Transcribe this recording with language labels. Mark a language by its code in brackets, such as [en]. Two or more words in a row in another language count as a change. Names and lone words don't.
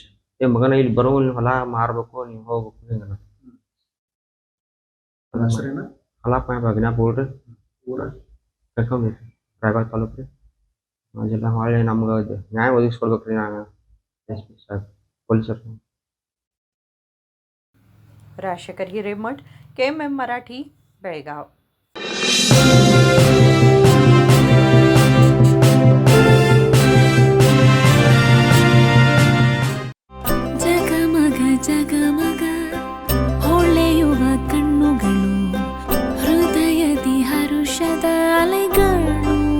[kn] ಮಗನ ಇಲ್ಲಿ ಬರೋ ಹೊಲ ಮಾರ್ಬೇಕು ನೀವು ಹೋಗ್ಬೇಕು ಹಿಂಗ ಹೆಸರೇನ? ಹೊಲ ಅಗ್ನಾಪುರ ಕರ್ಕೊಂಡ್ರಿ ರಾಯಬಾಗ ತಾಲೂಕು ರೀ. ಜಿಲ್ಲಾ ಹೊಳ್ಳಿ ನಮ್ಗೆ ನ್ಯಾಯ ಒದಗಿಸ್ಕೊಡ್ಬೇಕ್ರಿ. ನಾನು ಪೊಲೀಸರು. [mr] राजशेखर हिरेमठ, KMM मराठी, बेळगाव. [kn] ಜಗಮಗ ಜಗಮಗ ಹೊಳೆಯುವ ಕಣ್ಣುಗಳು, ಹೃದಯದಿ ಹರುಷದ ಅಲೆಗಳು.